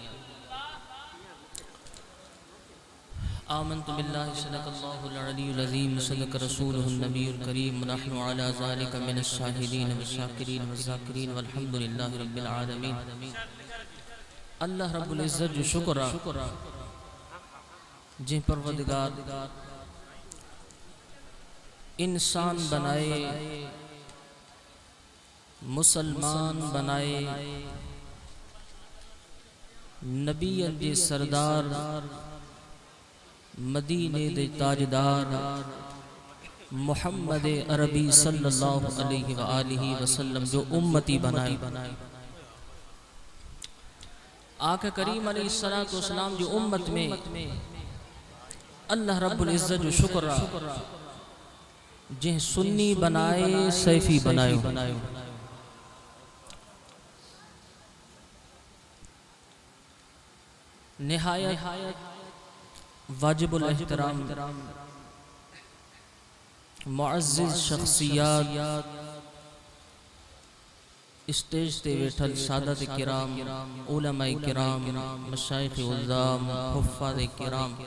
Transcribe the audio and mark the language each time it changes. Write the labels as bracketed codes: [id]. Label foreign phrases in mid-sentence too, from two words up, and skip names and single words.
[ar] آمنت بالله صدق الله العلي العظيم صدق رسوله النبي الكريم ونحن على ذلك من الشاهدين والشاكرين والذاكرين والحمد لله رب العالمين. [sd] अल्लाह रब्बुल इज़्ज़त जो शुक्र जे परवरदिगार इंसान बनाए, मुसलमान बनाए, नबियन जे सरदार, मदीने दे ताजदार मुहम्मद अरबी [ar] صلى الله عليه وآله وسلم [sd] जो उम्मती बनाए। आका करीम [ar] عليه الصلاة والسلام [sd] जो उम्मत में अल्लाह रब्बुल इज़्ज़त जो शुक्र जे सुन्नी बनाए, सैफी बनायो। निहायत वाजिबुल एहतराम मुअज़्ज़िज़ शख्सियात, स्टेज ते वेठल सादत किराम, उलमाए किराम, मशाइख़ उज़्ज़ाम, हुफ़्फ़ाज़ किराम,